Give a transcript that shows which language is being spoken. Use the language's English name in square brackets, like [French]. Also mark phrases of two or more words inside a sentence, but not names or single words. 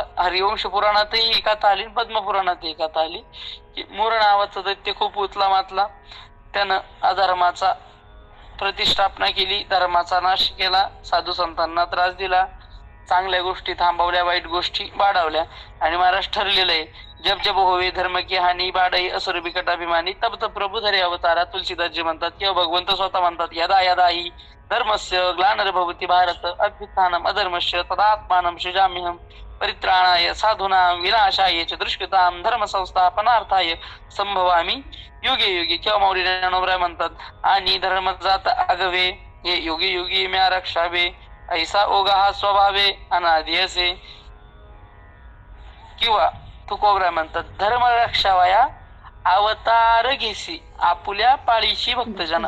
[Marathi] हरिवंश पुराणातही ही कथा आली, पद्मपुराणात ही कथा आली की मुर नावाचा दैत्य खूप उतला मातला. त्यानं अधर्माचा प्रतिष्ठापना केली, धर्माचा नाश केला, साधू संतांना त्रास दिला, चांगल्या गोष्टी थांबवल्या, वाईट गोष्टी वाढवल्या. आणि महाराज ठरलेलं आहे, [Awadhi] जब जब होवे धर्म की हानी बाढई असुर बिकट अभिमानी तब तब प्रभू धरे अवतारा. [Marathi] तुलसीदासजी म्हणतात किंवा भगवंत स्वतः म्हणतात, [Sanskrit] यदा यदा हि धर्मस्य ग्लानिर्भवति भारत अभ्युत्थानम अधर्मस्य तदात्मानं सृजाम्यहं परित्राणाय साधूनां विनाशाय च दुष्कृतां धर्म संस्थापनार्थाय संभवामी युगे युगे. [Marathi] किंवा मौली ज्ञानोबराय म्हणतात, आणि धर्म जात आगवे हे युगे युगे म्या रक्षावे ऐसा ओगा हा स्वभावे अनादि असे. किंवा तुकोबराय म्हणतात, धर्म रक्षावया अवतार घेसी आपुल्या पाळीशी भक्तजना.